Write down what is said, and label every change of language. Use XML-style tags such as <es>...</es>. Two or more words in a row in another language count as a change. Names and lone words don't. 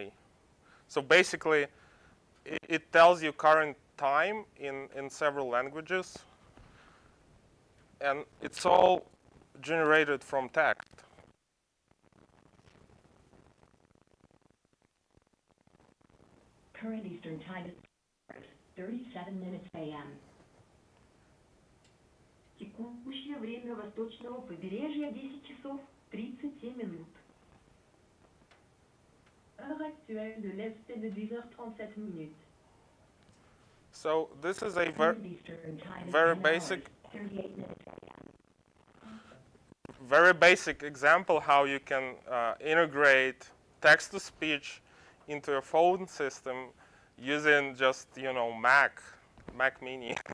<en>So basically, it tells you current time in several languages, and it's all generated from text. Current Eastern Time is 37 minutes a.m.</en> <ru>Текущее время восточного побережья 10 часов 37 минут.</ru> <fr>Heure actuelle de l'Est est de 10h37 minutes.</fr> <en>So this is a very basic example how you can integrate text-to-speech into a phone system using just Mac Mini,</en>